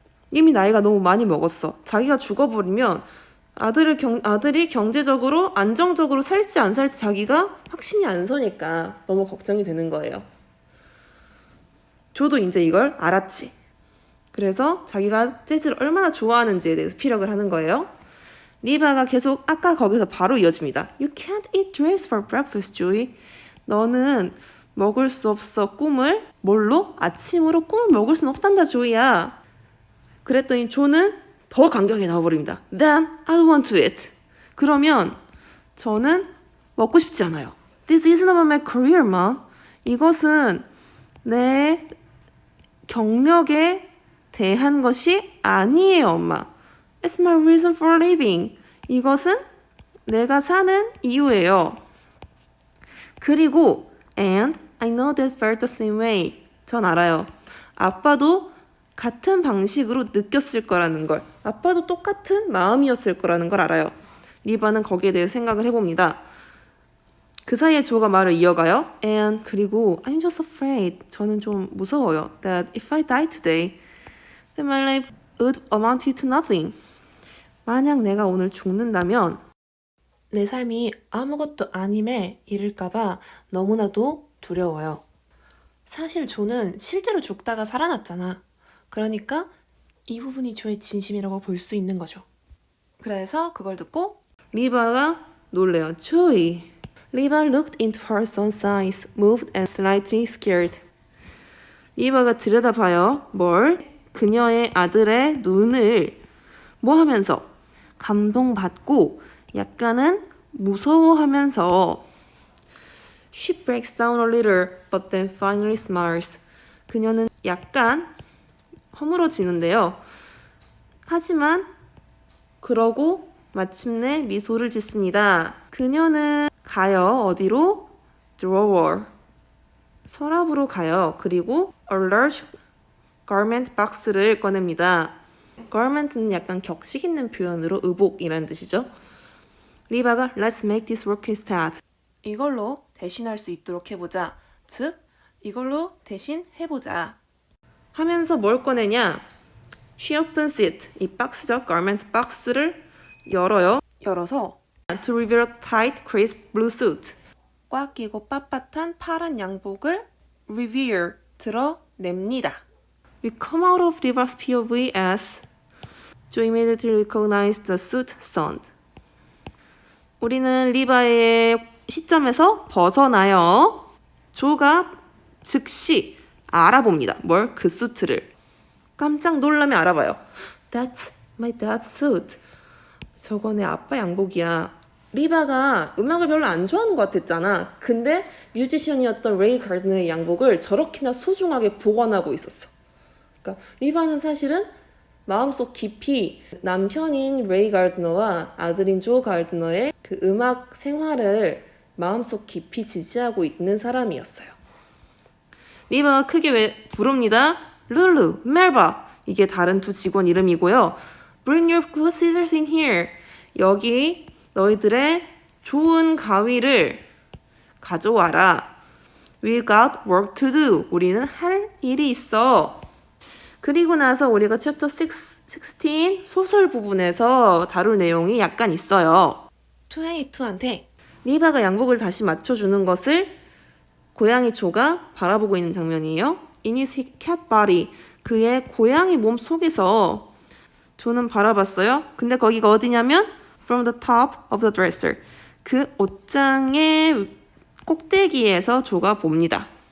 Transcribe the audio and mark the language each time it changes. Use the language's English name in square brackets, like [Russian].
[Korean] 이미 나이가 너무 많이 먹었어. 자기가 죽어버리면 아들이 경제적으로 안정적으로 살지 안 살지 자기가 확신이 안 서니까 너무 걱정이 되는 거예요. 조도 이제 이걸 알았지. 그래서 자기가 재즈를 얼마나 좋아하는지에 대해서 피력을 하는 거예요. 리바가 계속 아까 거기서 바로 이어집니다. [English] You can't eat dreams for breakfast, Joey. [Korean] 너는 먹을 수 없어 꿈을 뭘로? 아침으로 꿈을 먹을 수는 없단다, 조이야. 그랬더니 조는 더 강경하게 나와버립니다. [English] Then I don't want to eat. [Korean] 그러면 저는 먹고 싶지 않아요. [English] This isn't about my career, mom. [Korean] 이것은 내 경력에 대한 것이 아니에요, 엄마. [English] It's my reason for living. [Korean] 이것은 내가 사는 이유예요. 그리고 [English] and I know that felt the same way. [Korean] 전 알아요. 아빠도 같은 방식으로 느꼈을 거라는 걸. 아빠도 똑같은 마음이었을 거라는 걸 알아요. 리바는 거기에 대해 생각을 해봅니다. 그 사이에 조가 말을 이어가요. [English] And [Korean] 그리고 [English] I'm just afraid. [Korean] 저는 좀 무서워요. [English] That if I die today, then my life would amount to nothing. [Korean] 만약 내가 오늘 죽는다면 내 삶이 아무것도 아님에 이를까봐 너무나도 두려워요. 사실 조는 실제로 죽다가 살아났잖아. 그러니까 이 부분이 조의 진심이라고 볼 수 있는 거죠. 그래서 그걸 듣고 리바가 놀래요. 조이. [English] 리바 looked into her son's eyes, moved and slightly scared. [Korean] 리바가 들여다봐요. 뭘? 그녀의 아들의 눈을 뭐 하면서? 감동받고 약간은 무서워하면서 [English] She breaks down a little, but then finally smiles. [Korean] 그녀는 약간 허물어지는데요. 하지만 그러고 마침내 미소를 짓습니다. 그녀는 가요. 어디로? Drawer. 서랍으로 가요. 그리고 [English] a large garment box [Korean] 를 꺼냅니다. garment는 약간 격식 있는 표현으로 의복이라는 뜻이죠. [English] 리바가 Let's make this work instead. [Korean] 이걸로 대신할 수 있도록 해보자. 즉, 이걸로 대신 해보자. 하면서 뭘 꺼내냐? [English] She opens it. [Korean] 이 박스죠. garment 박스를 열어요. 열어서 [English] to reveal a tight, crisp blue suit. [Korean] 꽉 끼고 빳빳한 파란 양복을 reveal, 드러냅니다. [English] We come out of Riva's POV as Joe immediately recognized the suit stunned. [Korean] 우리는 리바의 시점에서 벗어나요. 조가 즉시 알아봅니다. 뭘? 그 수트를. 깜짝 놀라며 알아봐요. [English] That's my dad's suit. [Korean] 저거 내 아빠 양복이야. 리바가 음악을 별로 안 좋아하는 것 같았잖아. 근데 뮤지션이었던 레이 가드너의 양복을 저렇게나 소중하게 보관하고 있었어. 그러니까 리바는 사실은 마음속 깊이 남편인 레이 가드너와 아들인 조 가드너의 그 음악 생활을 마음속 깊이 지지하고 있는 사람이었어요. 리바가 크게 부릅니다. 룰루, 멜바. 이게 다른 두 직원 이름이고요. [English] Bring your good scissors in here. [Korean] 여기 너희들의 좋은 가위를 가져와라. [English] We got work to do. [Korean] 우리는 할 일이 있어. 그리고 나서 우리가 챕터 16 소설 부분에서 다룰 내용이 약간 있어요. 2A2한테 리바가 양복을 다시 맞춰주는 것을 고양이 조가 바라보고 있는 장면이에요. [English] In his cat body. [Korean] 그의 고양이 몸 속에서 조는 바라봤어요. 근데 거기가 어디냐면 [English] from the top of the dresser. [Korean] 그 옷장의 꼭대기에서 조가 봅니다.